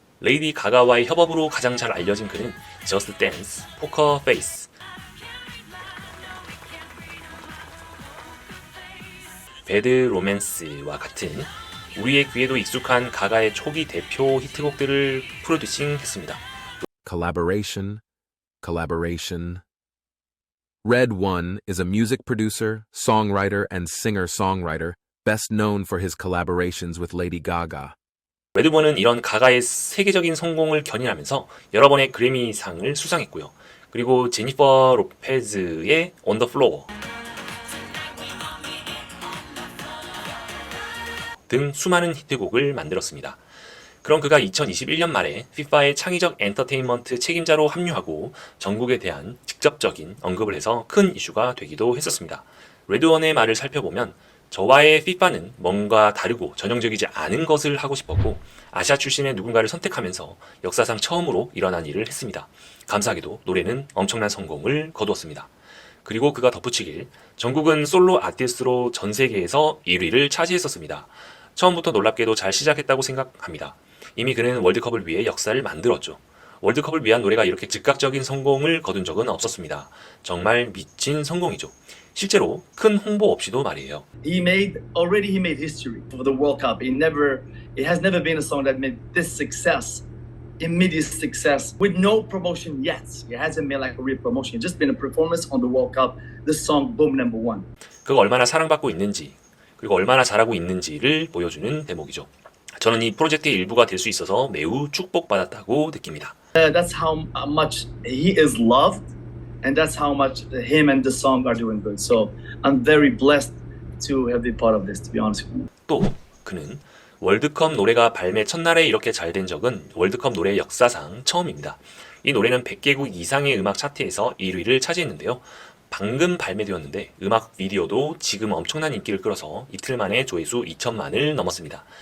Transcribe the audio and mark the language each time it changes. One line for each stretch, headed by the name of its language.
Korean: 레이디 가가와의 협업으로 가장 잘 알려진 그는 Just Dance, Poker Face, 배드 로맨스와 같은 우리의 귀에도 익숙한 가가의 초기 대표 히트곡들을 프로듀싱했습니다.
English: Collaboration, collaboration. Red One is a music producer, songwriter, and singer-songwriter, best known for his collaborations with Lady Gaga.
Korean: 레드본은 이런 가가의 세계적인 성공을 견인하면서 여러 번의 그래미상을 수상했고요. 그리고 제니퍼 로페즈의 On the Floor 등 수많은 히트곡을 만들었습니다. 그럼 그가 2021년 말에 FIFA의 창의적 엔터테인먼트 책임자로 합류하고 전국에 대한 직접적인 언급을 해서 큰 이슈가 되기도 했었습니다. 레드원의 말을 살펴보면 저와의 FIFA는 뭔가 다르고 전형적이지 않은 것을 하고 싶었고 아시아 출신의 누군가를 선택하면서 역사상 처음으로 일어난 일을 했습니다. 감사하게도 노래는 엄청난 성공을 거두었습니다. 그리고 그가 덧붙이길 전국은 솔로 아티스트로 전 세계에서 1위를 차지했었습니다. 처음부터 놀랍게도 잘 시작했다고 생각합니다. 이미 그는 월드컵을 위해 역사를 만들었죠. 월드컵을 위한 노래가 이렇게 즉각적인 성공을 거둔 적은 없었습니다. 정말 미친 성공이죠. 실제로 큰 홍보 없이도 말이에요.
English: He made history for the World Cup. It has never been a song that made this success, immediate success, with no promotion yet. It hasn't been like a real promotion. It's just been a performance on the World Cup. This song, boom, number one.
Korean: 그가 얼마나 사랑받고 있는지, 그리고 얼마나 잘하고 있는지를 보여주는 대목이죠. 저는 이 프로젝트의 일부가 될 수 있어서 매우 축복받았다고 느낍니다.
English: That's how much he is loved, and that's how much him and the song are doing good. So I'm very blessed to have been part of this, to be honest with you.
Korean: 또 그는 월드컵 노래가 발매 첫날에 이렇게 잘 된 적은 월드컵 노래 역사상 처음입니다. 이 노래는 100개국 이상의 음악 차트에서 1위를 차지했는데요. 방금 발매되었는데 음악 비디오도 지금 엄청난 인기를 끌어서 이틀 만에 조회수 2천만을 넘었습니다.